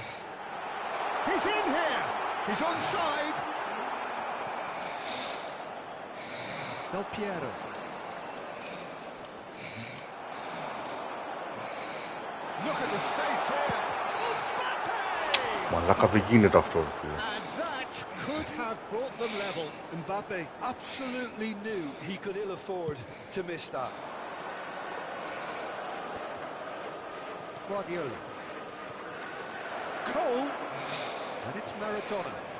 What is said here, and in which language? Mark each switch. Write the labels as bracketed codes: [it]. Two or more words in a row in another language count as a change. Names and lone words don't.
[en] He's in here! He's onside! Del Piero. Look at the space here! Mbappe! [el] Μαλάκα δεν γίνεται αυτό. [en] And that could have brought them level. Mbappe absolutely knew he could ill afford to miss that. Guardiola. Cole. And it's Maradona.